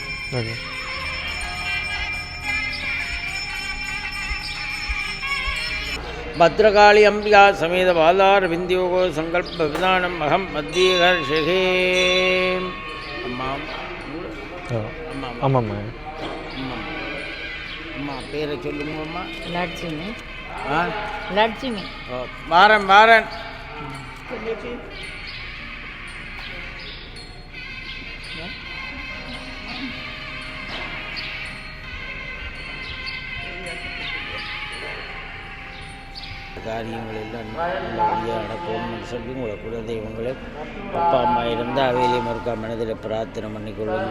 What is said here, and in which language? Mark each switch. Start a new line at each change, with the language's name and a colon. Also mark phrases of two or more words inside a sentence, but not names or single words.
Tamil: ஓகே.
Sanskrit: भद्रकाली अंबिका समेत बालार विंध्योगो संकल्प विधानम अहम मध्येहर्षे
Tamil: அம்மா அம்மா ஆமாம்மா. அம்மா பேரை சொல்லுங்க அம்மா. லட்சுமி. ஆ லட்சுமி. வாரன் வாரன். காரியங்கள் எல்லாம் நல்லபடியாக நடக்கணும்னு சொல்லி உங்களை குலதெய்வங்களை அப்பா அம்மா இருந்தால் அவையிலையும் இருக்கா மனதில் பிரார்த்தனை பண்ணிக்கொள்ளுங்க.